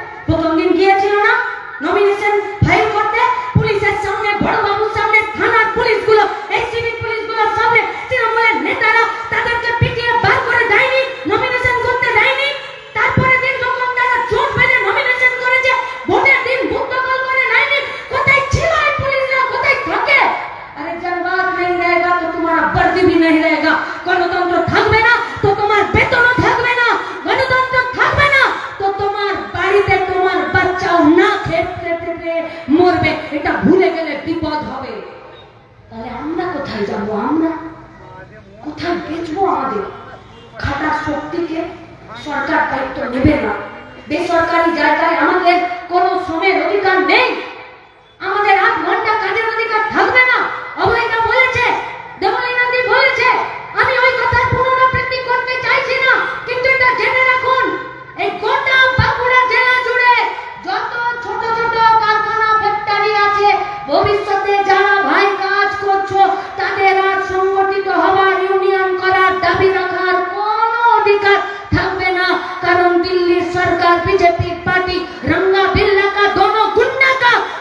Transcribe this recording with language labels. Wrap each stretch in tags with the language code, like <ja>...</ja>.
<bn>প্রথম দিন গিয়েছিল না নমিনেশন ফাইল করতে পুলিশের সামনে, বড় বাবুর সামনে, থানার পুলিশগুলো, এই সিভিক পুলিশগুলোর সামনে তৃণমূলের নেতারা তাদেরকে পিটিয়ে বার করে দেয়নি, নমিনেশন করতে দেয়নি। তারপরে দিন যখন তারা জোট বেঁধে নমিনেশন করেছে, ভোটের দিন বুথ দখল করে নেয়নি। কোথায় ছিল এই পুলিশরা? কোথায় থাকে?</bn> <hi>अरे जब बात नहीं रहेगा तो तुम्हारा वर्दी भी नहीं रहेगा।</hi> <bn>गणतंत्र থাকবে না তো তোমার বেতনও থাকবে না। গণতন্ত্র থাকবে না তো তোমার বাড়িতে তোমার বাচ্চাও না খেতে মরবে। এটা ভুলে গেলে বিপদ হবে। তাহলে আমরা কোথায় যাব? আমরা কোথায় বেচবো আমাদের খাটার শক্তিকে? সরকার দায়িত্ব নেবে না। বেসরকারি জায়গায় আমাদের কোনো শ্রমের অধিকার নেই। আমাদের 8 ঘন্টা কাজের অধিকার থাকবে না। অভয়দা বলেছে, দেবলীনাদি বলেছে, আমি ওই কথার পুনরাবৃত্তি করতে চাইছি না, কিন্তু এটা জেনে রাখুন, এই গোটা বাঁকুড়া জেলা জুড়ে যত ছোট ছোট কারখানা, ফ্যাক্টরি আছে, ভবিষ্যতে যারা ভাই কাজ করছো তাদের আর সংগঠিত হওয়ার, ইউনিয়ন করার, দাবি রাখার কোনো অধিকার থাকবে না। কারণ দিল্লির সরকার,</bn> <hi>बीजेपी पार्टी रंगा बिल्ला का, दोनों गुंडा का</hi>